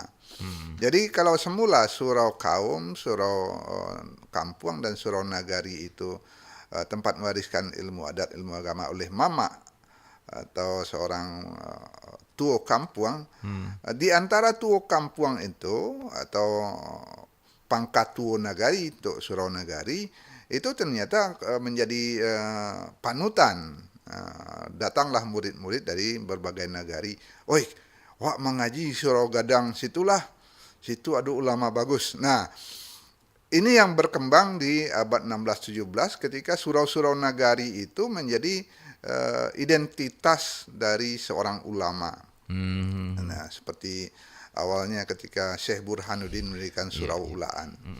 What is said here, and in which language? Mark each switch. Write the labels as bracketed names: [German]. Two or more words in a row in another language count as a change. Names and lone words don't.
[Indonesian] Jadi kalau semula surau kaum, surau kampung, dan surau nagari itu tempat mewariskan ilmu adat, ilmu agama oleh mama atau seorang [Minangkabau] tuo kampung, [Indonesian] di antara [Minangkabau] tuo kampung [Indonesian] itu atau pangkat [Minangkabau] tuo nagari [Indonesian] untuk surau nagari itu ternyata menjadi panutan. Datanglah murid-murid dari berbagai nagari. [Minangkabau] Oi, wak mengaji surau gadang situlah, situ ada ulama bagus. [Indonesian] Nah, ini yang berkembang di abad 16-17 ketika surau-surau nagari itu menjadi identitas dari seorang ulama. Nah, seperti awalnya ketika Syekh Burhanuddin mendirikan Surau Ulaan.